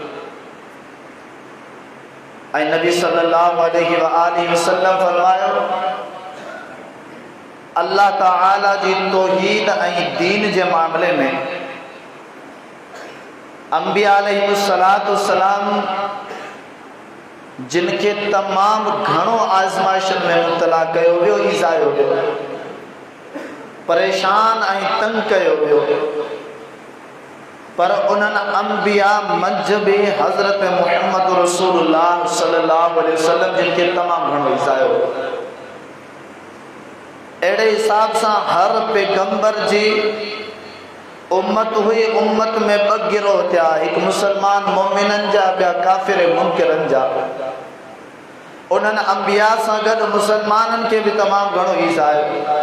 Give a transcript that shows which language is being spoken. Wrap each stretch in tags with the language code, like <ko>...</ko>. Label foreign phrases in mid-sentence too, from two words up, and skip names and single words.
<sd>ऐं नबी</sd> <ar>صلى الله عليه وسلم</ar> <sd>फरमायो, अल्लाह ताला जी तौहीद ऐं दीन जे मामले में अंबिया</sd> <ar>عليه الصلاة والسلام</ar> <sd>जिनके तमाम घणो आज़माइशन में मुब्तला कयो वियो, ईज़ायो वियो, परेशान ऐं तंग कयो वियो, पर उन्हनि अंबिया मंझि बि हज़रत मुहम्मद रसूलुल्लाह</sd> <ar>صلى الله عليه وسلم</ar> <sd>जिनके तमाम घणो ईज़ायो। अहिड़े हिसाब सां हर पैगंबर जी उम्मत हुई, उम्मत में ॿ गिरोह थिया, हिकु मुसलमान मोमिनन जा, ॿिया काफ़िर मुनकिरन जा। उन्हनि अंबिया सां गॾु मुसलमाननि खे बि तमामु घणो ईज़ायो।</sd>